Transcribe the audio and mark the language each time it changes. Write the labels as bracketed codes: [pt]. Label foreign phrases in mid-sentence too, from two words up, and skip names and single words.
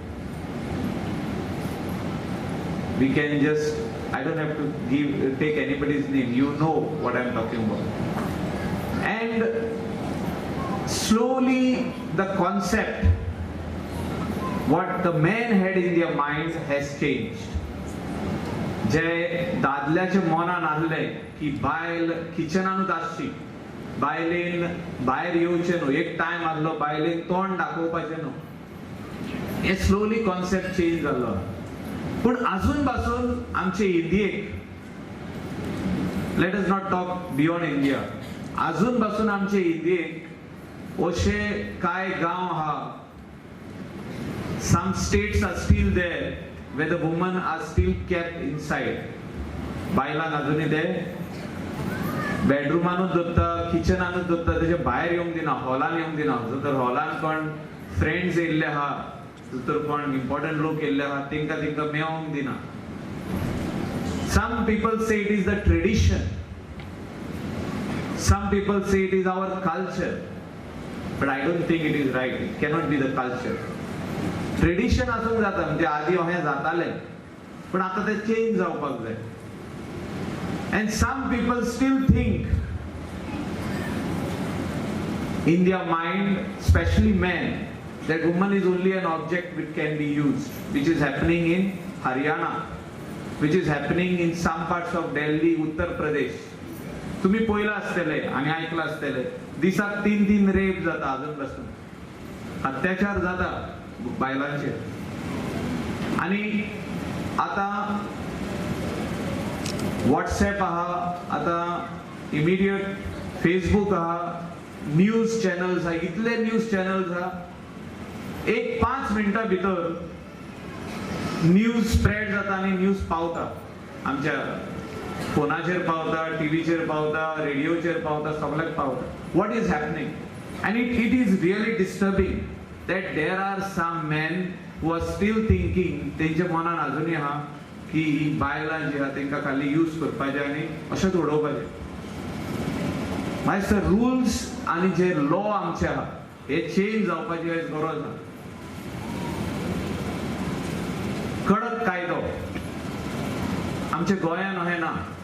[en] We can just, I don't have to take anybody's name, you know what I'm talking about. And slowly the concept, what the men had in their minds has changed. [kok] जे दादल्याचे मनान आहले की बायल किचनानूच आसची, बायलेन भायर येवचें न्हू, एक टायम आहलो बायलेन तोंड दाखोवपाचें न्हू. हे [en] slowly concept change [kok] जाल्लो. पूण अजून पासून आमचे इंडियेक, [en] let us not talk beyond India, [kok] अजून पासून आमचे इंडियेक अशे कांय गांव आहा, [en] some states are still there where the women are still kept inside. [kok] बायलांक अजूनय ते बेडरूमानूच दवरता, किचनानूच दवरता, तेजे भायर येवंक दिना, हॉलान येवंक दिना. जर हॉलान कोण फ्रेंड्स येयल्ले आहा, जर कोण इम्पॉर्टंट लोक येयल्ले आहा, तेंका मेवंक दिना. [en] Some people say it is the tradition. Some people say it is our culture. But I don't think it is right. It cannot be the culture. [kok] ट्रेडिशन आसूंक जाता, म्हणजे आदी अहें जातालें, पण आतां तें चेंज जावपाक जाय. [en] And some people still think in their mind, especially men, that woman is only an object which can be used, which is happening in Haryana, which is happening in some parts of Delhi, Uttar Pradesh. [kok] तुम्ही पळयलां आसतलें आनी आयकलां आसतलें दिसाक 3 रेप जाता अजून पासून, अत्याचार जाता बायलांचे. आणि आता व्हॉट्सॲप आहा, आता इमिडिएट फेसबुक आहा, [en] news channels [kok] आहा, इतले [en] news channels [kok] आहा. एक 5 मिनिटां भितर [en] news spread [kok] जाता आणि न्यूज पावता, आमच्या फोनाचेर पावता, टीव्हीचेर पावता, रेडिओचेर पावता, सगळ्याक पावता. [en] what is happening? and it is really disturbing that there are some man who are still thinking, [kok] तेंच्या मनान अजुनूय आहा की ही बायलां जी आहा तांकां खाली यूज करपाचें आनी अशेंच उडोवपाचें. मागीर रुल्स आनी जे लॉ आमचे आहा हे चेंज जावपाची आयज गरज आहा. कडक कायदो आमच्या गोंयान अहें ना.